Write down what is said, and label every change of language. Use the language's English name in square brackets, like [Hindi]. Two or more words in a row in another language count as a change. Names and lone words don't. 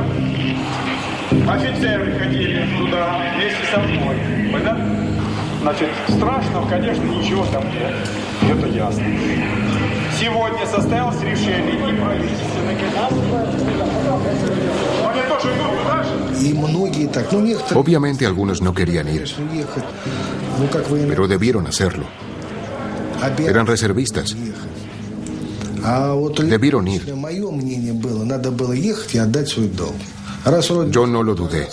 [Russian] Офицеры ходили туда вместе со мной. Понятно? Значит, страшного, конечно, ничего там нет. Это ясно. Сегодня состоялось решение и правительственной комиссии. Они тоже идут, да? [Spanish] Obviamente algunos no querían ir, pero debieron hacerlo. Eran reservistas. Debieron ir. Yo no lo dudé.